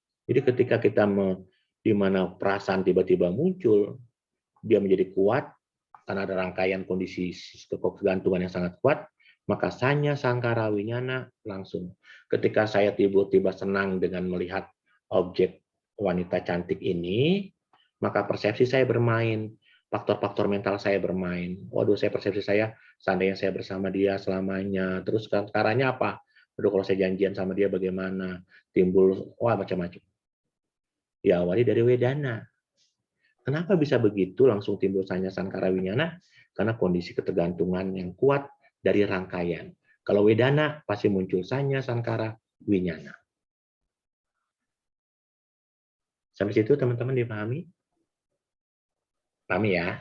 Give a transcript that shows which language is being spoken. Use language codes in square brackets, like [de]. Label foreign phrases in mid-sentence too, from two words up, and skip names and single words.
[id] Jadi ketika kita di mana perasaan tiba-tiba muncul, dia menjadi kuat karena ada rangkaian kondisi kegantungan yang sangat kuat, maka [pi] sanya sangkara winyana [id] langsung. Ketika saya tiba-tiba senang dengan melihat objek wanita cantik ini, maka persepsi saya bermain, faktor-faktor mental saya bermain. Waduh, persepsi saya seandainya saya bersama dia selamanya, terus caranya apa? Waduh, kalau saya janjian sama dia bagaimana? Timbul macam-macam. Diawali dari wedana. Kenapa bisa begitu langsung timbul [pi] sanya sangkara winyana? [id] Karena kondisi ketergantungan yang kuat dari rangkaian. Kalau wedana pasti muncul [pi] sanya sangkara winyana. [id] Sampai situ teman-teman dipahami? Pahami ya?